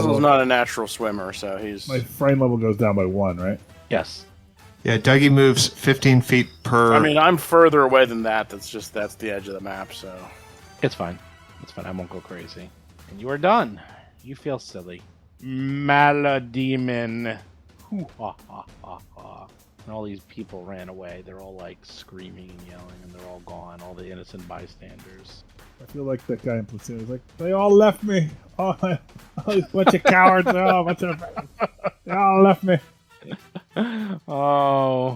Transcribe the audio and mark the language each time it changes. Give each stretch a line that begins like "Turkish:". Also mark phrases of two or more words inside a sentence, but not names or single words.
English: level, not a natural swimmer, so he's. my frightened level goes down by 1, right? Yes. Yeah, Dougie moves 15 feet per. I mean, I'm further away than that. That's the edge of the map. So It's fine. It's fine. I won't go crazy. And you are done. You feel silly. Malademon. Hoo ha ha ha ha. And all these people ran away. They're all like screaming and yelling, and they're all gone. All the innocent bystanders. I feel like that guy in Platoon was like, they all left me. Oh, a bunch of cowards. Oh, a bunch of... They all left me. Oh.